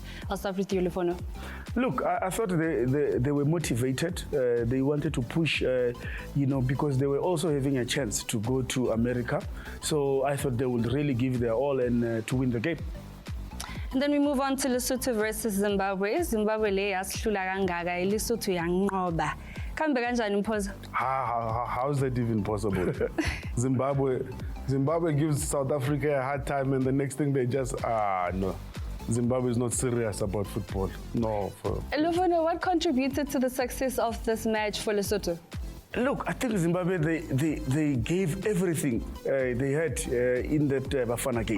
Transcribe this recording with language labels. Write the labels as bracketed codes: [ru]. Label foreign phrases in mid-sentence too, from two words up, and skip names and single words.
[en] I'll start with you, Lufuno. Look, I thought they were motivated. They wanted to push, because they were also having a chance to go to America. So I thought they would really give their all and to win the game. And then we move on to Lesotho versus Zimbabwe. [zu] Zimbabwe le yasihlula kangaka, Lesotho yanqoba. Kambe kanjani Mpho? [en] How is that even possible? Zimbabwe gives South Africa a hard time, and the next thing they just no. Zimbabwe is not serious about football. No. Lufuno, what contributed to the success of this match for Lesotho? Look, I think Zimbabwe, they gave everything they had in that Bafana game.